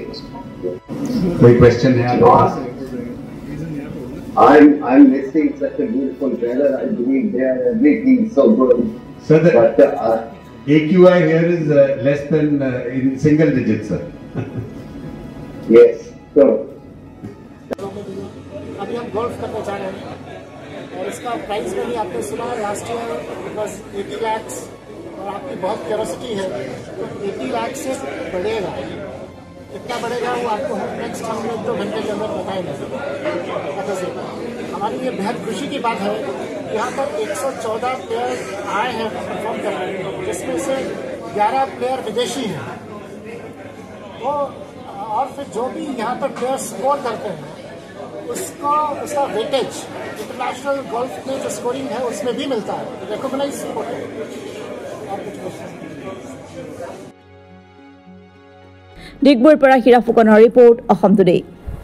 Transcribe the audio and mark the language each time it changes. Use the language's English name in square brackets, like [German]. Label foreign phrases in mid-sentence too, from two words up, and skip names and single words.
[English] Quick question here. I'm missing such a beautiful weather. I believe there everything so good. Sir, the AQI here is less than in single digits, sir. Yes, so. [Hindi] अभी हम गोल्फ करने जा रहे हैं और इसका प्राइस में भी आपने सुना [English] last year because [Hindi] 80 लाख और आपकी बहुत क्यूरियोसिटी है तो 80 लाख से बढ़ेगा कितना बढ़ेगा वो आपको नेक्स्ट हम 1-2 घंटे के अंदर बताएंगे हमारी ये बेहद खुशी की बात है यहाँ पर 114 प्लेयर आए हैं परफॉर्म कर रहे हैं जिसमें से 11 प्लेयर विदेशी हैं वो और फिर जो भी यहाँ पर प्लेयर स्कोर करते हैं उसका वेटेज [English] international golf [Hindi] में जो स्कोरिंग है उसमें भी मिलता है [English] recognise sport [Hindi] है [Assamese] ডিগবৈৰ পৰা হিৰা ফুকনৰ ৰিপৰ্ট অসম টুডে